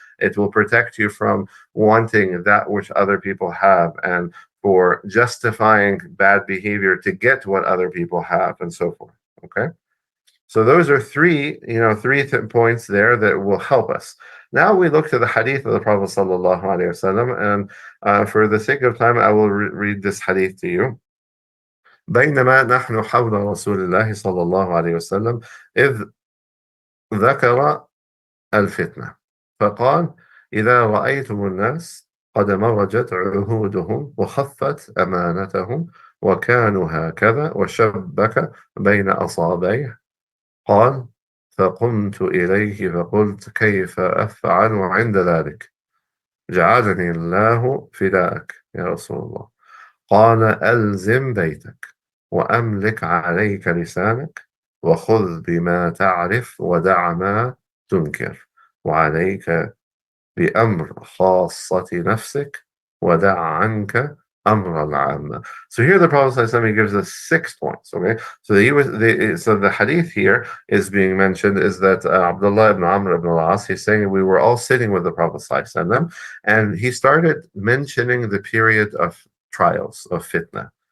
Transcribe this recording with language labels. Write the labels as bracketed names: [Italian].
[English] It will protect you from wanting that which other people have, and for justifying bad behavior to get what other people have, and so forth. Okay. So those are three points there that will help us. Now we look to the hadith of the Prophet sallallahu alaihi wasallam, and for the sake of time, I will read this hadith to you. [Arabic] بينما نحن حول رسول الله صلى الله عليه وسلم إذ ذكر الفتنة فقال إذا رأيتم الناس قد مرجت عهودهم وخفت أمانتهم وكانوا هكذا وشبك بين أصابعيه قال فقمت إليه فقلت كيف أفعل عند ذلك جعلني الله فداءك يا رسول الله قال ألزم بيتك وأملك عليك لسانك وخذ بما تعرف ودع ما تنكر وعليك بأمر خاصة نفسك ودع عنك أمر العامة. [English] So here the Prophet ﷺ gives us 6 points. Okay, so the hadith here is being mentioned is that Abdullah ibn Amr ibn al-As, he's saying we were all sitting with the Prophet ﷺ, and he started mentioning the period of trials of fitnah.